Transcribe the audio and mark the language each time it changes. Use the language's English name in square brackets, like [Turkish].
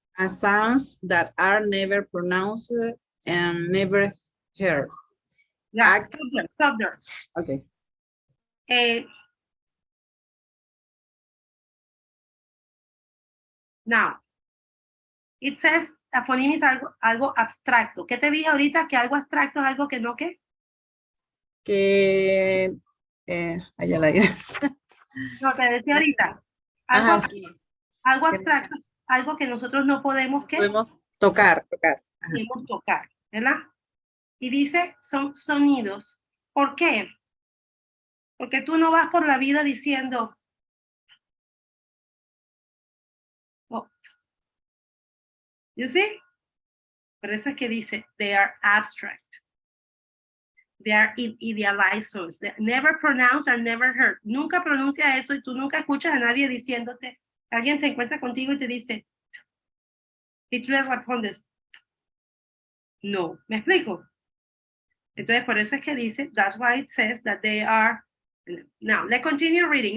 [English] And sounds that are never pronounced and never heard. Yeah, stop there, stop there. Okay. Now, it says a phoneme is [Spanish] algo abstracto. ¿Qué te dije ahorita? Que algo abstracto es algo que no, ¿qué? Que, allá la No, te decía ahorita. Ajá, Algo, sí. algo abstracto, algo que nosotros no podemos, ¿qué? Podemos tocar. Podemos tocar, ¿verdad? Y dice, son sonidos. ¿Por qué? Porque tú no vas por la vida diciendo, [English] oh, you see? [Spanish] Por eso es que dice, [English] they are abstract. They are idealized sounds. Never pronounced or never heard. [Spanish] Nunca pronuncia eso y tú nunca escuchas a nadie diciéndote, alguien se encuentra contigo y te dice, y tú le respondes, no. ¿Me explico? Entonces, por eso es que dice, [English] that's why it says that they are, now, let's continue reading.